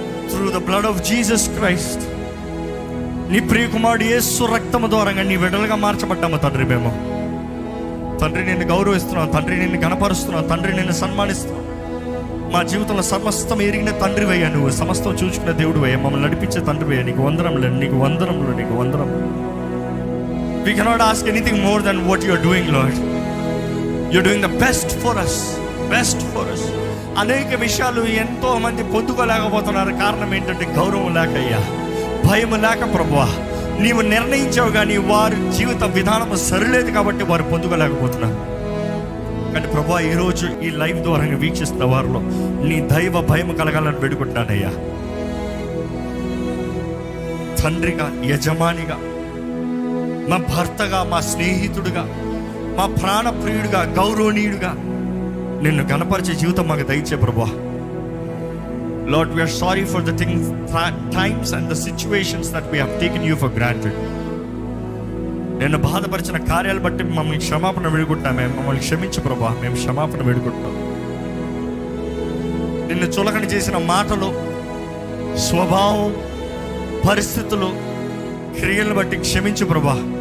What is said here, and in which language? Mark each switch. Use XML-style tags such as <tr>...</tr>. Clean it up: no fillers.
<en>through the blood of Jesus Christ,</en> <te>నీ ప్రియకుమారుడు యేసు రక్తము ద్వారంగా నీ బిడ్డలుగా మార్చబడ్డాము తండ్రి. మేము తండ్రి నిన్ను గౌరవిస్తున్నాం, తండ్రి నిన్ను గణపరుస్తున్నాం, తండ్రి నిన్ను సన్మానిస్తున్నాం. మా జీవితంలో సమస్తం ఎరిగిన తండ్రి వయ్యా, నువ్వు సమస్తం చూసుకున్న దేవుడు వయ్యా, మమ్మల్ని నడిపించే తండ్రి వయ్యా. నీకు వందరంలో, నీకు వందరంలో, నీకు వందరం.</te> <en>We cannot ask anything more than what you are doing, Lord. You are doing the best for us, best for us.</en> <te>అనేక విషయాలు ఎంతో మంది పొందుకోలేకపోతున్నారు. కారణం ఏంటంటే గౌరవం లేక అయ్యా, భయం లేక ప్రభువా. నీవు నిర్ణయించావు కానీ వారి జీవిత విధానం సరిలేదు కాబట్టి వారు పొందుకోలేకపోతున్నారు. కానీ ప్రభువా ఈరోజు ఈ లైవ్ ద్వారా వీక్షిస్తున్న వారిలో నీ దైవ భయం కలగాలని వేడుకుంటున్నానయ్యా. తండ్రిగా, యజమానిగా, మా భర్తగా, మా స్నేహితుడిగా, మా ప్రాణప్రియుడిగా, గౌరవనీయుడిగా నిన్ను గణపరిచే జీవితం మాకు దయచే ప్రభువా.</te> <en>Lord, we are sorry for the things, times and the situations that we have taken you for granted.</en> <te>నేను బాధపరిచిన కార్యాలు బట్టి మమ్మల్ని క్షమాపణ వేడుకుంటామే. మమ్మల్ని క్షమించు ప్రభా, మేము క్షమాపణ వేడుకుంటాం. నిన్ను చులకన చేసిన మాటలు, స్వభావం, పరిస్థితులు, క్రియలను బట్టి క్షమించు ప్రభా.</te>